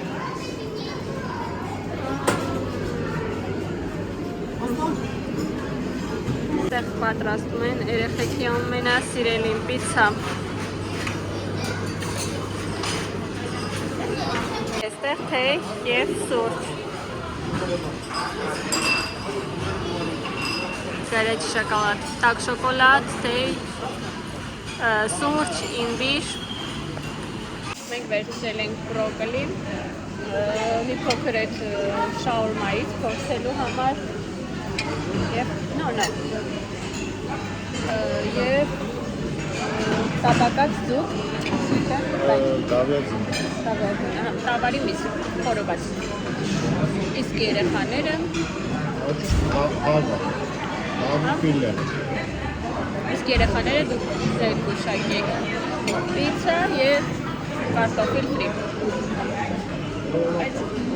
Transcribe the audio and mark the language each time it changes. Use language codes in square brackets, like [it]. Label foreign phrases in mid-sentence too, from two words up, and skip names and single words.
[hy] Այստեղ պատրաստում են երեխեքի ամենասիրելին պիցցա։ Այստեղ թեյ և սուրճ։ [ru] Горячий шоколад. Так, [hy] շոկոլադ, թեյ, սուրճ, իմբիր։ Մենք վերցրել ենք բրոկոլի, մի փոքր այդ շաուրմայից փորձելու համար և և տապակած ձուկ, տավարի միս, խորոված։ Իսկ երեխաները իսկ երեխաները դուք ձեր գուշակեք պիցցա և կարտոֆիլ ֆրի։ Այդ